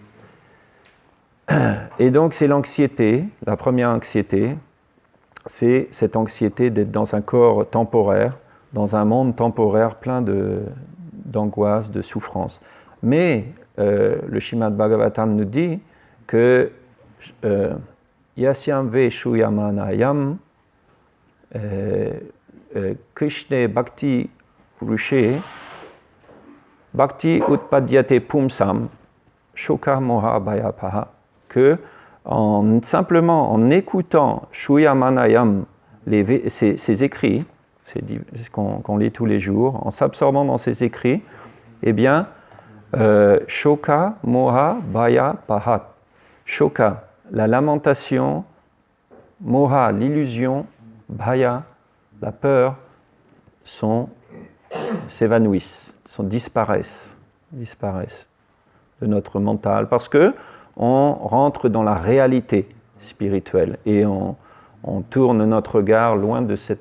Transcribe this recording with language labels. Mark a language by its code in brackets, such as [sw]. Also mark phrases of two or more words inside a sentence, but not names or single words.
[fr] Et donc c'est l'anxiété, la première anxiété, c'est cette anxiété d'être dans un corps temporaire, dans un monde temporaire plein d'angoisse, de souffrance. Mais le Srimad Bhagavatam nous dit que [sa] यस्यां वै श्रूयमाणायां कृष्ण भक्ति पुरुषे भक्ति उत्पद्यते पुंसां शोक मोह भयापहा, [fr] que simplement en écoutant Shuyamanayam, ces écrits, ce qu'on lit tous les jours, en s'absorbant dans ces écrits, eh bien, [sa] शोक, मोह, भय, पहत्. [fr] Shoka, la lamentation, moha, l'illusion, bhaya, la peur, s'évanouissent, disparaissent de notre mental, parce que on rentre dans la réalité spirituelle et on tourne notre regard loin de cette...